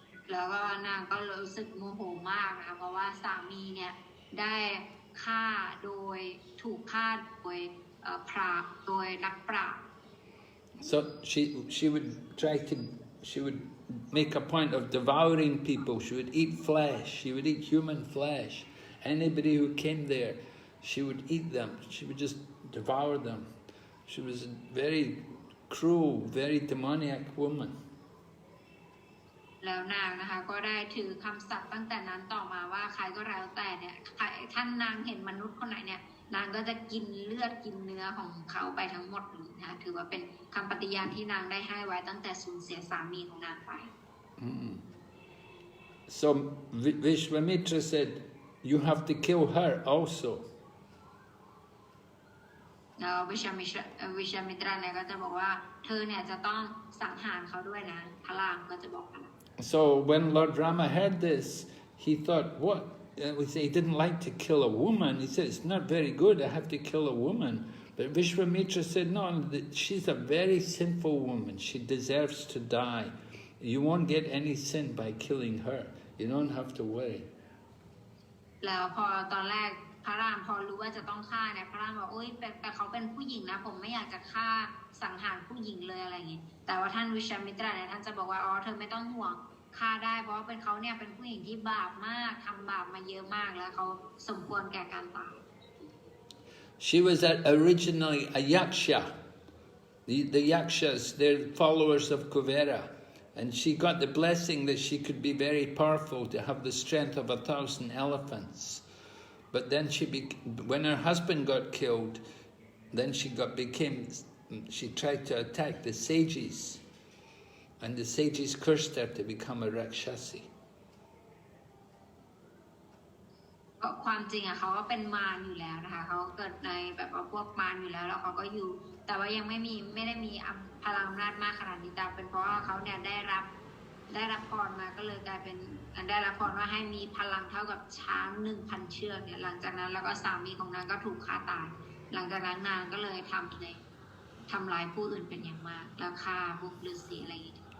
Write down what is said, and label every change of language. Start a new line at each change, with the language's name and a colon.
Thai: แล้วก็นางก็รู้สึกโมโหมากนะคะเพราะว่าสามีเนี่ยได้ฆ่าโดยถูกฆ่าโดยโดยนักปราชญ์
English: So she would make a point of devouring people. She would eat flesh. She would eat human flesh. Anybody who came there, she would eat them. She would just devour them. She was a very cruel, very demoniac woman.
Thai: แล้วนางนะคะก็ได้ถือคำสัตย์ตั้งแต่นั้นต่อมาว่าใครก็แล้วแต่เนี่ยท่านนางเห็นมนุษย์คนไหนเนี่ยนางก็จะกินเลือดกินเนื้อของเขาไปทั้งหมดเลยนะคะถือว่าเป็นคำปฏิญาณที่นางได้ให้ไว้ตั้งแต่สูญเสียสามีของนางไป
English: So Vishwamitra said, you have to kill her also.
Thai: แล้ววิชามิตรเนี่ยก็จะบอกว่าเธอเนี่ยจะต้องสังหารเขาด้วยนะพระรามก็จะบอกพระราม
English: So when Lord Rama heard this, he thought, what? We say he didn't like to kill a woman. He said, it's not very good, I have to kill a woman. But Vishwamitra said, no, she's a very sinful woman. She deserves to die. You won't get any sin by killing her. You don't have to worry.
Thai: แล้วพอตอนแรกพระรามพอรู้ว่าจะต้องฆ่าเนี่ยพระรามบอกโอ๊ยแต่เขาเป็นผู้หญิงนะผมไม่อยากจะฆ่าสังหารผู้หญิงเลยอะไรอย่างงี้แต่ว่าท่านวิชามิตรเนี่ยท่านจะบอกว่าอ๋อเธอไม่ต้องห่วงฆ่าได้เพราะว่าเป็นเขาเนี่ยเป็นผู้หญิงที่บาปมากทำบาปมาเยอะมากแล้วเขาสมควรแก่การตาย
English: She was originally a yaksha. The yakshas, they're followers of Kuvera. And she got the blessing that she could be very powerful, to have the strength of 1,000 elephants. But then when her husband got killed, then she tried to attack the sages. And the sages cursed her to become a Rakshasi.
Thai: ความจริงอะเขาก็เป็นมารอยู่แล้วนะคะเขาเกิดในแบบว่าพวกมารอยู่แล้วเขาก็อยู่แต่ว่ายังไม่ได้มีพลังอำนาจมากขนาดนี้แต่เป็นเพราะว่าเขาเนี่ยได้รับพรมาก็เลยกลายเป็นได้รับพรว่าให้มีพลังเท่ากับช้าง 1,000 เชือกเนี่ยหลังจากนั้นแล้วก็สามีของนางก็ถูกฆ่าตายหลังจากนั้นนางก็เลยทำร้ายผู้อื่นเป็นอย่างมากแล้วฆ่าพวกฤาษีอะไรอย่างเงี้ย